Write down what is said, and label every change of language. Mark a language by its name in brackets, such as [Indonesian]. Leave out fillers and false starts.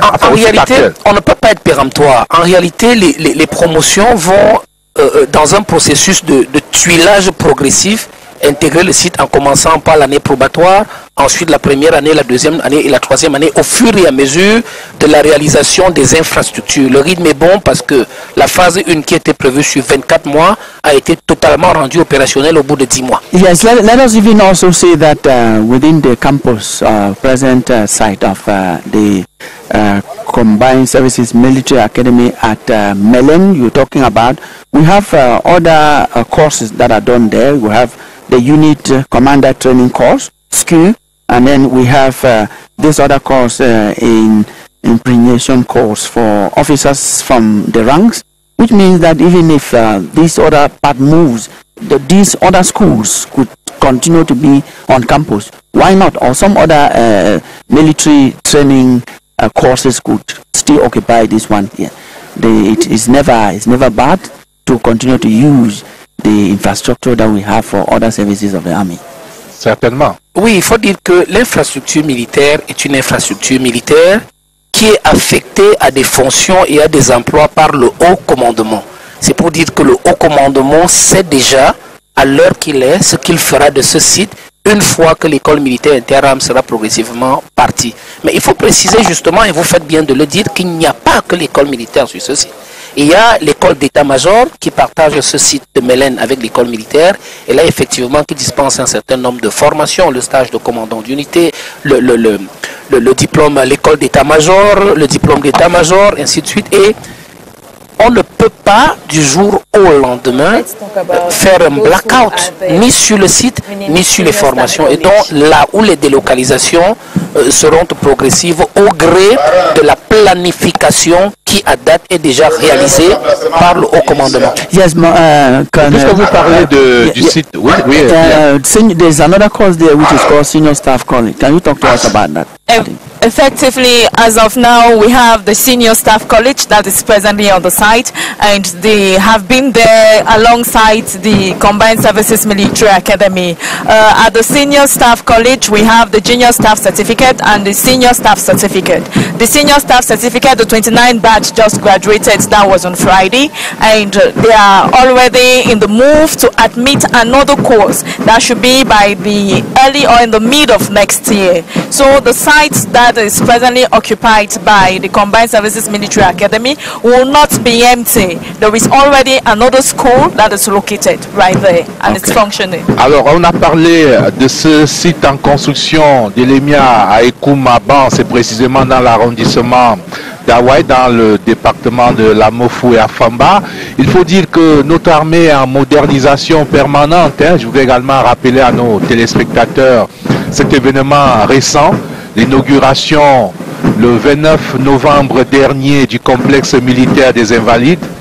[French] En réalité, on ne peut pas être péremptoire. En réalité, les promotions vont dans un processus de tuilage progressif, intégrer le site en commençant par l'année probatoire, ensuite la première année, la deuxième année et la troisième année, au fur et à mesure de la réalisation des infrastructures. Le rythme est bon parce que la phase 1 qui était prévue sur 24 mois a été totalement rendue opérationnelle au bout de 10 mois. [English] Yes, let us even also say that within the campus present site of the Combined Services Military Academy at Mélène, you're talking about, we have other courses that are done there. We have the unit commander training course, SKU, and then we have this other course in impregnation course for officers from the ranks, which means that even if this other part moves, these other schools could continue to be on campus. Why not? Or some other military training courses could still occupy this one here. It's never bad to continue to use the infrastructure that we have for other services of the army. [French] Certainement. Oui, il faut dire que l'infrastructure militaire est une infrastructure militaire qui est affectée à des fonctions et à des emplois par le haut commandement. C'est pour dire que le haut commandement sait déjà, à l'heure qu'il est, ce qu'il fera de ce site une fois que l'école militaire Interam sera progressivement partie. Mais il faut préciser justement, et vous faites bien de le dire, qu'il n'y a pas que l'école militaire sur ce site. Il y a l'école d'état-major qui partage ce site de Mélène avec l'école militaire, et là effectivement qui dispense un certain nombre de formations, le stage de commandant d'unité, le diplôme à l'école d'état-major, le diplôme d'état-major, ainsi de suite. Et on ne peut pas du jour au lendemain faire un blackout ni sur le site ni sur les formations, et donc là où les délocalisations seront progressives au gré de la planification qui à date est déjà réalisé par le haut commandement. [English] Yes, [French] puisque vous parlez du site, oui, [English] there's another course there which is called Senior Staff College. Can you talk to us about that? Effectively, as of now, we have the Senior Staff College that is presently on the site, and they have been there alongside the Combined Services Military Academy. At the Senior Staff College, we have the Junior Staff Certificate and the Senior Staff Certificate. The Senior Staff Certificate, the 29 batch just graduated, that was on Friday, and they are already in the move to admit another course that should be by the early or in the mid of next year. So the site that is presently occupied by the Combined Services Military Academy will not be empty. There is already another school that is located right there and it's functioning. [French] Alors, on a parlé de ce site en construction de l'EMIA à Ekouma-Ban, c'est précisément dans l'arrondissement d'Hawaï, dans le département de la Mofu et Afamba. Il faut dire que notre armée est en modernisation permanente. Je voudrais également rappeler à nos téléspectateurs cet événement récent, l'inauguration le 29 novembre dernier du complexe militaire des Invalides,